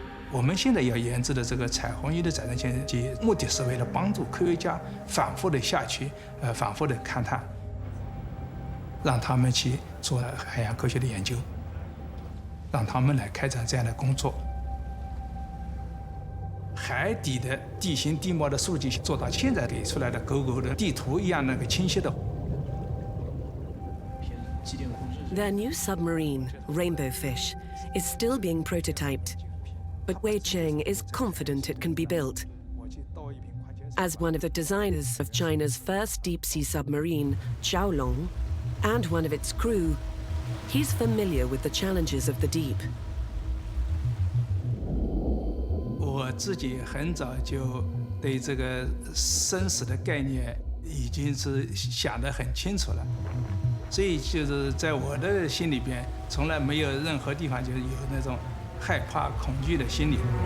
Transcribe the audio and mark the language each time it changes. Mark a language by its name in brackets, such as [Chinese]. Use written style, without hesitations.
[Chinese] 我们现在要研制的这个彩虹仪的载人潜水机，目的是为了帮助科学家反复的下去，反复的勘探，让他们去做海洋科学的研究，让他们来开展这样的工作。海底的地形地貌的数据做到现在给出来的狗狗的地图一样那个清晰的。 [English] Their new submarine, Rainbow Fish, is still being prototyped, but Wei Cheng is confident it can be built. As one of the designers of China's first deep-sea submarine, Xiaolong, and one of its crew, he's familiar with the challenges of the deep. [Chinese] 我自己很早就对这个生死的概念已经是想得很清楚了，所以就是在我的心里边，从来没有任何地方就是有那种害怕、恐惧的心理。